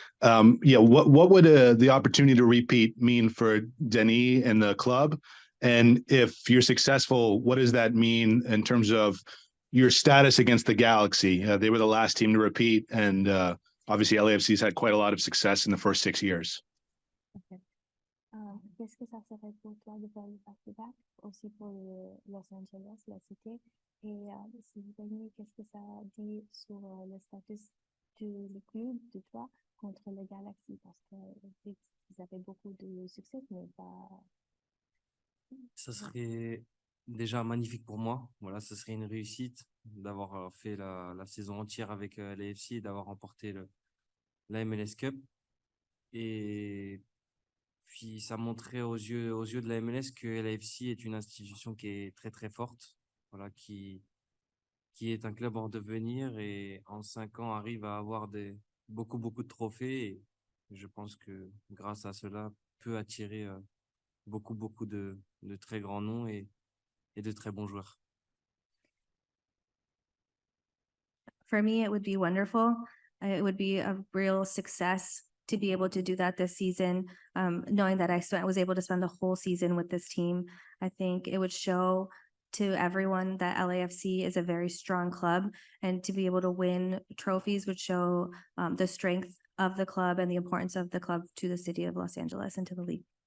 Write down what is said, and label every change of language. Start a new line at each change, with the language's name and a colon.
English: Yeah, what would the opportunity to repeat mean for Denis and the club? And if you're successful, what does that mean in terms of your status against the Galaxy? They were the last team to repeat, and obviously LAFC's had quite a lot of success in the first 6 years. Okay.
French: Qu'est-ce que ça serait pour toi de faire le back-to-back aussi pour Los Angeles, la cité? Et si vous gagnez, qu'est-ce que ça dit sur le statut du club, de toi, contre le Galaxy? Parce que vous avez beaucoup de succès, mais pas. Ça serait déjà magnifique pour moi. Voilà, ce serait une réussite d'avoir fait la saison entière avec l'AFC et d'avoir remporté la MLS Cup. Et puis, ça montrait aux yeux de la MLS que l'AFC est une institution qui est très, très forte, voilà, qui est un club en devenir et en 5 ans arrive à avoir beaucoup de trophées. Et je pense que grâce à cela, peut attirer beaucoup de très grands noms et de très bons joueurs.
English: For me, it would be wonderful. It would be a real success to be able to do that this season. Knowing that I was able to spend the whole season with this team, I think it would show to everyone that LAFC is a very strong club, and to be able to win trophies would show the strength of the club and the importance of the club to the city of Los Angeles and to the league.